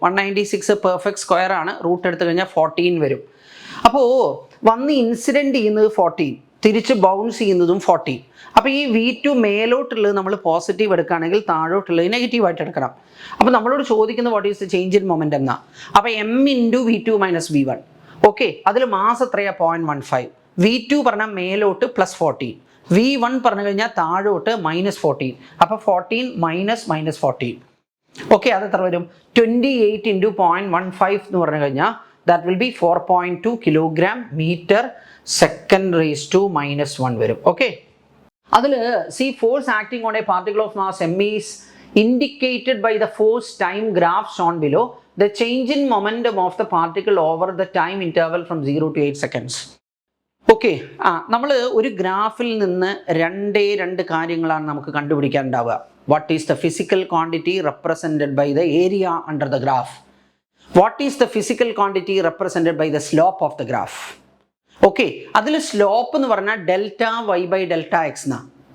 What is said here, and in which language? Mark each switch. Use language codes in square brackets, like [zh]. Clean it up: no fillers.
[ml] 196 perfect square ആണ്. Root എടുത്തു കഴിഞ്ഞാൽ 14 വരും. അപ്പോൾ വന്ന് ഇൻസിഡൻറ്റ് ചെയ്യുന്നത് 14, തിരിച്ച് ബൗൺസ് ചെയ്യുന്നതും 14. അപ്പോൾ ഈ V2 മേലോട്ടുള്ളത് നമ്മൾ പോസിറ്റീവ് എടുക്കുകയാണെങ്കിൽ താഴോട്ടുള്ളത് നെഗറ്റീവായിട്ട് എടുക്കണം. അപ്പോൾ നമ്മളോട് ചോദിക്കുന്നത് [en] what is the change in momentum [ml] എന്നാ. അപ്പോൾ M × V2 minus V1. Okay, അതിൽ മാസ് എത്രയാണ്? 0.15. V2 പറഞ്ഞാൽ മേലോട്ട് +14, V1 പറഞ്ഞു കഴിഞ്ഞാൽ താഴോട്ട് -14. അപ്പോൾ 14 മൈനസ് -14. ഓക്കെ, അത് എത്ര വരും? 28 × 0.15 എന്ന് പറഞ്ഞു കഴിഞ്ഞാൽ [en] that will be [ml] 4.2 kilogram metre second raise to -1 വരും. [en] okay, [ml] അതിൽ [en] Force acting on a particle of mass M is indicated by the force time graph shown below. The change in momentum of the particle over the time interval from 0 to 8 seconds. [ml] Okay, നമ്മൾ ഒരു ഗ്രാഫിൽ നിന്ന് രണ്ട് കാര്യങ്ങളാണ് നമുക്ക് കണ്ടുപിടിക്കാൻ ഉണ്ടാവുക. [en] What is the physical quantity represented by the area under the graph? What is the physical quantity represented by the slope of the graph? [ml] Okay, അതിൽ സ്ലോപ്പ് എന്ന് പറഞ്ഞാൽ ΔY/ΔX എന്നാണ്.